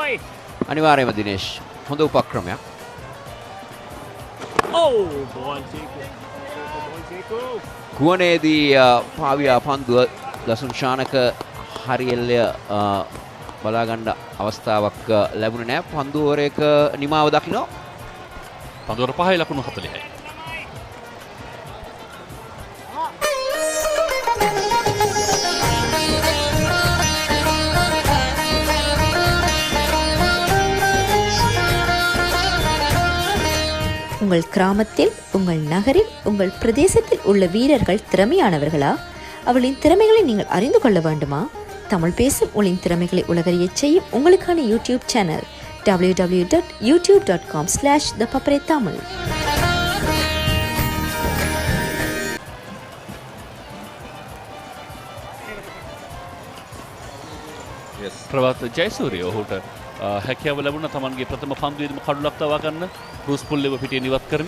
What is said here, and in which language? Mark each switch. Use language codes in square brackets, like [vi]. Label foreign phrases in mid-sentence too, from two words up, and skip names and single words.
[si] අනිවාර්යයෙන්ම දිනේෂ් හොඳ උපක්‍රමයක්. ගුවනේදී පාවියා පන්දුව දසුන් ශානක හරියල්ලය බලා ගන්න අවස්ථාවක් ලැබුණේ නැහැ. පන්දුවරයක නිමාව දකින්න. පන්දුවර 5යි ලකුණු 40යි. [ta] உங்கள் கிராமத்தில், உங்கள் நகரில், உங்கள் பிரதேசத்தில் உள்ள வீரர்கள் திறமையானவர்களா? அவர்களின் திறமைகளை நீங்கள் அறிந்து கொள்ள வேண்டுமா? தமிழ் பேசும் உங்களின் திறமைகளை உலகறியச் செய்யும் உங்களுக்கான யூடியூப் சேனல் www.youtube.com/thepapare-tamil. [si] ප්‍රවත් ජයසූරිය ඔහුට හැකියාව ලැබුණා තමන්ගේ ප්‍රථම පන්දුවේදීම කඩුලක් තවා ගන්න. බෲස් පුල්ලෙව පිටින් ඉවත් කරමින්